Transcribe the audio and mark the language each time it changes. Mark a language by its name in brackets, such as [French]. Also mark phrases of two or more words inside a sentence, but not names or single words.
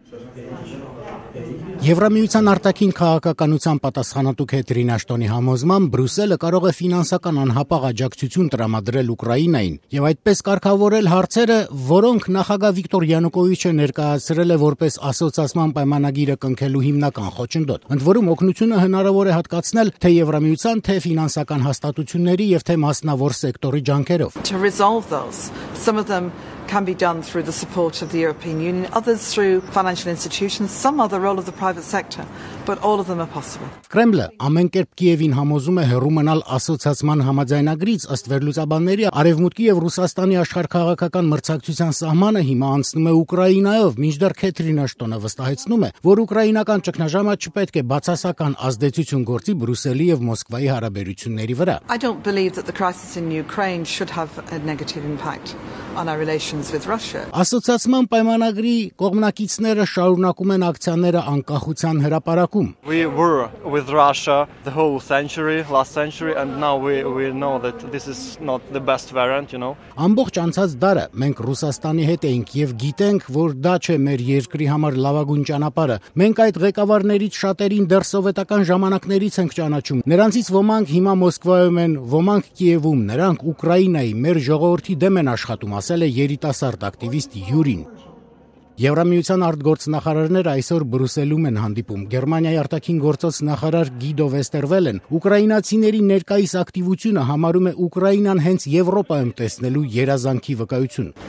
[Armenian] Եվրամիության արտաքին քաղաքականության պատասխանատու Քեթրին Աշտոնի համոզմամբ Բրյուսելը կարող է ֆինանսական անհապաղ աջակցություն տրամադրել Ուկրաինային եւ այդպես կարգավորել հարցերը, որոնք նախագահ Վիկտոր Յանուկովիչը ներկայացրել է որպես ասոցիացիան պայմանագիրը կնքելու հիմնական խոչընդոտ։ Ընդ որում օգնությունը հնարավոր է հատկացնել թե Եվրամիության, թե ֆինանսական հաստատությունների եւ թե մասնավոր սեկտորի ջանքերով։ [English] To resolve those, some of them can be done through the support of the European Union, others through financial institutions, some are the role of the private sector, but all of them are possible. [Armenian] Կրեմլը ամեն կերպ Կիևին համոզում է հեռու մնալ ասոցիացիան համաձայնագրից, ըստ վերլուծաբանների Արևմուտքի եւ Ռուսաստանի աշխարհքաղաքական մրցակցության սահմանը հիմա անցնում է Ուկրաինայով, մինչդեռ Քեթրին Աշտոնը վստահեցնում է, որ ուկրաինական ճգնաժամը չպետք է բացասական ազդեցություն գործի Բրյուսելի եւ Մոսկվայի հարաբերությունների վրա։ [English] I don't believe that the crisis in Ukraine should have a negative impact on our relations with Russia. [Armenian] Ասոցիացիան պայմանագրի կողմնակիցները շարունակում են ակցիաները անկախության հրապարակում։ [English] We were with Russia the whole last century, and now we know that this is not the best variant, you know. [Armenian] Ամբողջ անցած դարը մենք Ռուսաստանի հետ էինք եւ գիտենք, որ դա չէ մեր երկրի համար լավագույն ճանապարհը։ Մենք այդ ղեկավարներից շատերին դեռ սովետական ժամանակներից ենք ճանաչում։ Նրանցից ոմանք հիմա Մոսկվայում են, ոմանք Կիևում, նրանք Ուկրաինայի մեր ժողովրդի դեմ են աշխատում, ասել է երիտասարդ ակտիվիստ Յուրին։ Եվրամիության արտգործնախարարները այսօր Բրյուսելում են հանդիպում։ Գերմանիայի արտաքին գործոց նախարար Գիդո Վեստերվելեն ուկրաինացիների ներկայիս ակտիվությունը համարում է Ուկրաինան հենց Եվրոպայում տեսնելու երազանքի վկայություն։